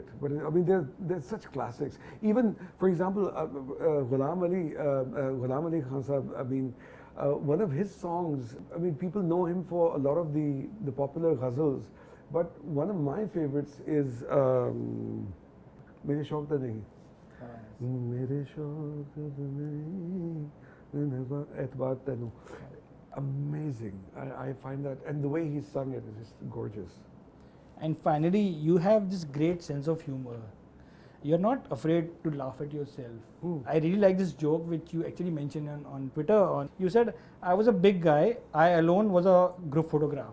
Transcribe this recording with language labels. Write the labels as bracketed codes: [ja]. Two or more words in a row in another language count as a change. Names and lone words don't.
[en] But I mean, there's such classics. Even, for example, Ghulam Ali Khan Sahab, I mean, one of his songs, I mean, people know him for a lot of the popular ghazals, but one of my favorites is Mere Shauq Da Nahi. [pa] Mere Shauq Da Nahi, Etbar Tenu. [en] Amazing. I find that, and the way he sung it is just gorgeous. And finally, you have this great sense of humor. You're not afraid to laugh at yourself. I really like this joke which you actually mentioned on Twitter. You said, I was a big guy, I alone was a group photograph.